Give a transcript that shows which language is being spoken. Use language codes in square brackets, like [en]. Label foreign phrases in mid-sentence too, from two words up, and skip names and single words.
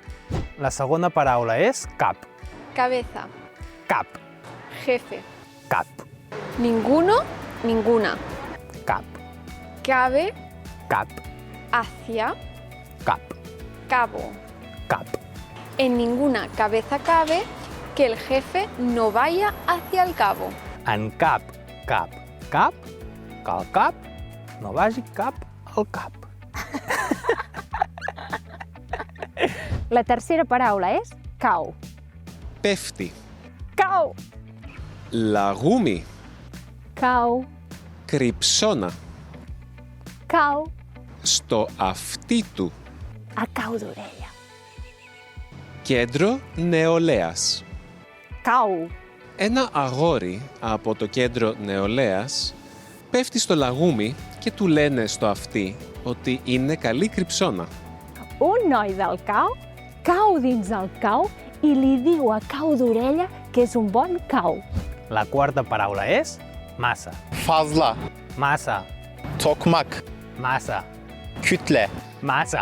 [ca] La segona paraula és cap. [es] Cabeza. [ca] Cap. [es] Jefe. [ca] Cap. [es] Ninguno, ninguna. [ca] Cap. [es] Cabe, [ca] Cap. [es] hacia, [ca] Cap. [es] cabo. [ca] Cap. [es] En ninguna cabeza cabe que el jefe no vaya hacia el cabo. [ca] En cap, cap, cap, que el cap no vagi cap al cap. La tercera paraula és cau. [el] Πέφτει. [ca] Cau. [el] Λαγούμι. [ca] Cau. [el] Κρυψώνα. [ca] Cau. [el] Στο αυτί του. [ca] A cau d'orella. [el] Κέντρο νεολαίας. [ca] Cau. [el] Ένα αγόρι από το κέντρο νεολαίας πέφτει στο λαγούμι και του λένε στο αυτί ότι είναι καλή κρυψώνα. [ca] Un noi del cau cau dins el cau i li diu a cau d'orella que és un bon cau. La quarta paraula és massa. [tr] Fazla. [ca] Massa. [tr] Tokmak. [ca] Massa. [tr] Kütle. [ca] Massa.